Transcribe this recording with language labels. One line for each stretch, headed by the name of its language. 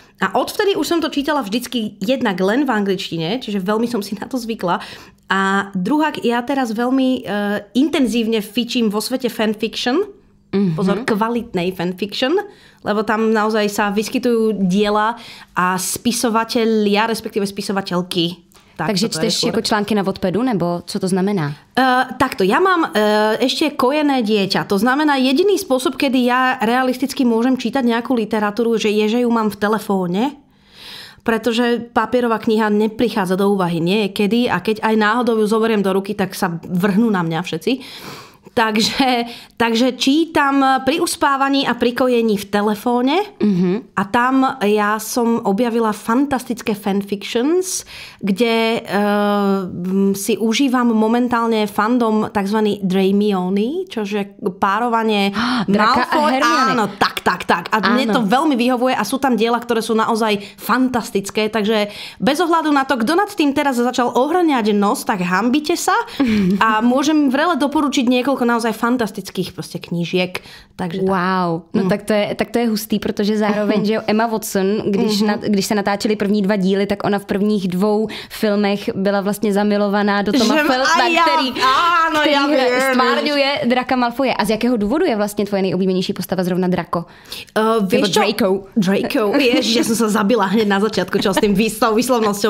Slovak: A odvtedy už som to čítala vždycky jednak len v angličtine, čiže veľmi som si na to zvykla. A druhák, ja teraz veľmi intenzívne fičím vo svete fanfiction. Pozor, kvalitnej fanfiction, lebo tam naozaj sa vyskytujú diela a spisovatelia, respektíve spisovateľky.
Czech: Takže čteš jako články na Wattpadu, nebo co to znamená?
Slovak: Takto, ja mám ešte kojené dieťa. To znamená, jediný spôsob, kedy ja realisticky môžem čítať nejakú literatúru, že ju mám v telefóne, pretože papierová kniha neprichádza do úvahy niekedy a keď aj náhodou ju zoberiem do ruky, tak sa vrhnú na mňa všetci. Takže čítam pri uspávaní a pri kojení v telefóne a tam ja som objavila fantastické fanfictions, kde si užívam momentálne fandom tzv. Dramione, čože párovanie Malfoy. Áno, tak. A mne to veľmi vyhovuje a sú tam diela, ktoré sú naozaj fantastické, takže bez ohľadu na to, kto nad tým teraz začal ohrňať nos, tak hambite sa a môžem vrele doporučiť niekoľko naozaj fantastických proste knížiek. Takže
Czech: wow, no tak to je hustý, protože zároveň, že Emma Watson, když se natáčeli první 2 díly, tak ona v prvních 2 filmech byla vlastně zamilovaná do Toma Feltona, který stvárňuje Draka Malfoje. A z jakého důvodu je vlastně tvoje nejoblíbenější postava zrovna Draco?
Slovak: Vieš čo? Draco. Ježiš, ja som sa zabila hneď na začiatku, čo s tým výslovnosťou.